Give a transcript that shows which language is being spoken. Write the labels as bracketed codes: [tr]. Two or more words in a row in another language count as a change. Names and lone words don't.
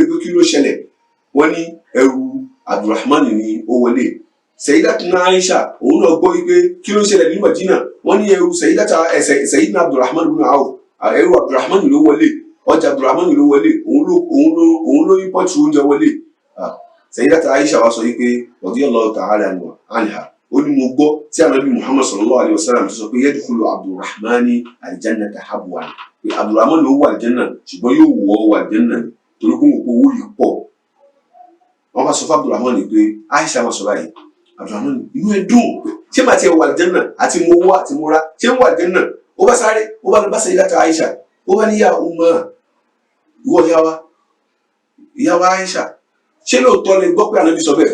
[yo] pé kí ló ṣẹlẹ̀ wọ́n ní ẹrù Abdurrahman ni ó wọlé Sayyidatuna Aisha òun náà gbọ́ wípé kí ló ṣẹlẹ̀ ní Mọ̀dínà wọ́n ní ẹrù Sayyidina Abdurrahman ibn Auf ẹrù Abdurrahman ló wọlé ọjà Abdurrahman ló wọlé òun ló import oúnjẹ wọlé Sayyidatuna Aisha wá sọ wípé [ar] رضي الله تعالى عنها [yo] ó ní mo gbọ́ tí Ànábì Muhammad [ar] صلى الله عليه وسلم [yo] sọ pé [ar] يدخل عبد الرحمن الجنة حبوا [yo] pé Abdurrahman ló wà aljanna ṣùgbọ́n yóò wọ aljanna torí pé òun kó owó yìí pọ̀. Wọ́n bá sọ fún Abdulrahman ni pé Aisha máa sọ báyìí. Abdulrahman inú ẹ̀ dùn ṣé màá tiẹ̀ wà àlùjánnà àti mo wá àti mo rà ṣé ń wà àlùjánnà. Ó bá sáré ó bá lọ bá Sayyidatu Aisha ó bá ní [ar] يا أمه [yo] ìwọ ìyá wa Aisha ṣé lóòótọ́ lè gbọ́ pé Ànábì sọ bẹ́ẹ̀?